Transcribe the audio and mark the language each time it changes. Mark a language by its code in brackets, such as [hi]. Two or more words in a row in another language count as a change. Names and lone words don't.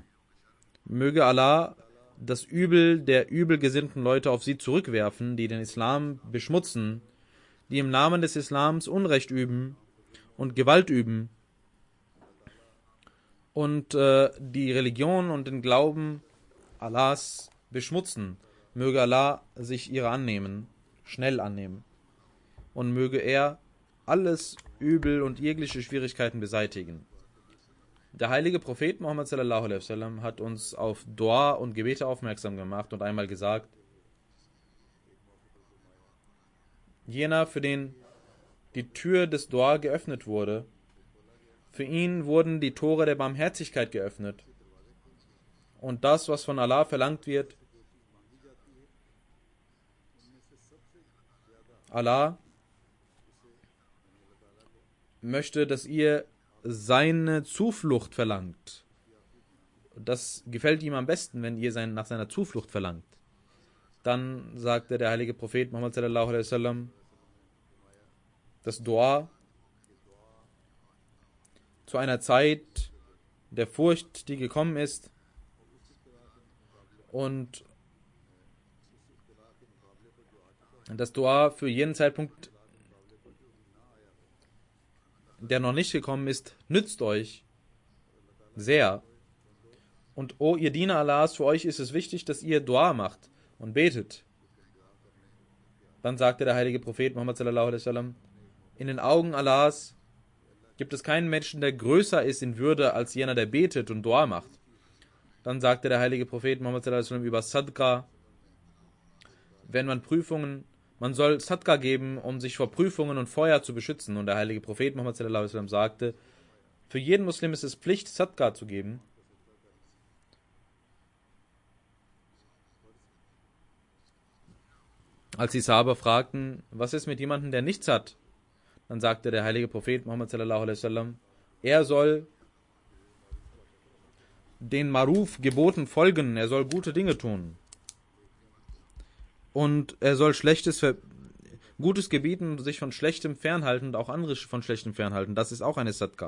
[de] Möge Allah das Übel der übelgesinnten Leute auf sie zurückwerfen, die den Islam beschmutzen, die im Namen des Islams Unrecht üben und Gewalt üben und die Religion und den Glauben Allahs beschmutzen. Möge Allah sich ihrer annehmen, schnell annehmen. Und möge er alles Übel und jegliche Schwierigkeiten beseitigen. Der heilige Prophet Muhammad [ar] صلى الله عليه وسلم [de] hat uns auf Dua und Gebete aufmerksam gemacht und einmal gesagt, jener, für den die Tür des Dua geöffnet wurde, für ihn wurden die Tore der Barmherzigkeit geöffnet. Und das, was von Allah verlangt wird, Allah möchte, dass ihr seine Zuflucht verlangt. Das gefällt ihm am besten, wenn ihr nach seiner Zuflucht verlangt. Dann sagte der heilige Prophet Muhammad [ar] صلى الله عليه وسلم, [de] das Dua zu einer Zeit der Furcht, die gekommen ist, und das Dua für jeden Zeitpunkt, der noch nicht gekommen ist, nützt euch sehr. Und o ihr Diener Allahs, für euch ist es wichtig, dass ihr Dua macht und betet. Dann sagte der heilige Prophet Muhammad [ar] صلى الله عليه وسلم: [de] In den Augen Allahs gibt es keinen Menschen, der größer ist in Würde als jener, der betet und Dua macht. Dann sagte der heilige Prophet Muhammad [ar] صلى الله عليه وسلم [de] über Sadqa: Wenn man soll Sadqa geben, um sich vor Prüfungen und Feuer zu beschützen. Und der heilige Prophet Muhammad [ar] صلى الله عليه وسلم [de] sagte: Für jeden Muslim ist es Pflicht, Sadqa zu geben. Als die Sahaba fragten, was ist mit jemandem, der nichts hat, dann sagte der heilige Prophet Muhammad [ar] صلى الله عليه وسلم: [de] Er soll den Maruf Geboten folgen, er soll gute Dinge tun. Und er soll Gutes gebieten, sich von Schlechtem fernhalten und auch andere von Schlechtem fernhalten. Das ist auch eine Sadqa.